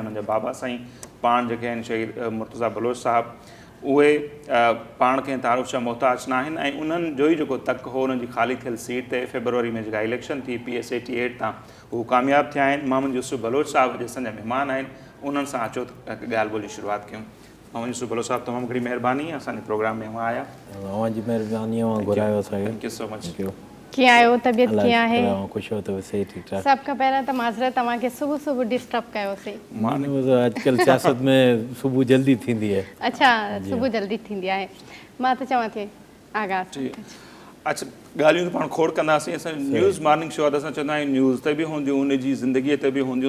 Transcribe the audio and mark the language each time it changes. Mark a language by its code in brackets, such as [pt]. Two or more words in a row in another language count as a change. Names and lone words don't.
[sd] उन्हनि जा बाबा साईं पाण जेके आहिनि शहीद मुर्तज़ा बलोच साहिबु, उहे पाण कंहिं तारुफ़ जा मोहताज न आहिनि, ऐं उन्हनि जो ई जेको तक हो उन्हनि जी ख़ाली थियल सीट ते फेबरवरी में जेका इलेक्शन थी PS 88 तां हू कामयाबु थिया आहिनि। मोहम्मद यूसुफ बलोच साहिबु अॼु असांजा महिमान आहिनि, उन्हनि सां अचो त ॻाल्हि ॿोली शुरूआत कयूं। मोहम्मद यूसुफ बलोच साहिबु, तमामु घणी महिरबानी असांजे प्रोग्राम में हुआ आया। जी महिरबानी घुरायो असांखे। [en] Thank you so much. [sd] कीअं आहियो, तबियत कीअं आहे? ख़ुशि हो त सही ठीकु ठाक। सभ खां पहिरियों त माज़रत तव्हांखे सुबुह सुबुह डिस्टर्ब कयोसीं। अॼुकल्ह सियासत में सुबुह जल्दी थींदी आहे। अच्छा, सुबुह जल्दी थींदी आहे। मां त चवां थी आगाज़। अच्छा, ॻाल्हियूं त पाण खोड़ कंदासीं। असां न्यूज़ मॉर्निंग शो आहे त असां चवंदा आहियूं न्यूज़ ते बि हूंदियूं, उन जी ज़िंदगीअ ते बि हूंदियूं।